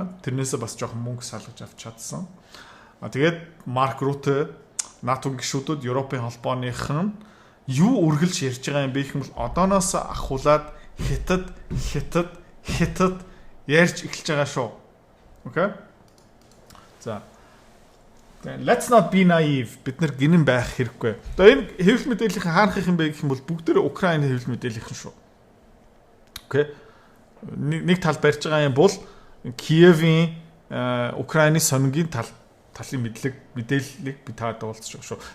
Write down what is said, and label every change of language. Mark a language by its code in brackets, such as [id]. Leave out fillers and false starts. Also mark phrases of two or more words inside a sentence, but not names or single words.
[mn] Тэрнээсээ бас жоохон мөнгө салгаж авч чадсан. Тэгээд Марк Рутте НАТО гишүүдүүд Европын холбооныхан юу үргэлж ярьж байгаа юм бэ гэх юм бол одооноос ахуулаад хятад ярьж эхэлж байгаа шүү. Окей? За. [en] Let's not be naive. [mn] Бид нар гинэн байх хэрэггүй. Одоо энэ хэвлэл мэдээллийн хаанах юм бэ гэх юм бол бүгдээ Украины хэвлэл мэдээллийн шүү. Окей? Нэг тал барьж байгаа юм бол Киевийн Украины сонингийн талын мэдээллийг би таад уулзж байгаа шүү.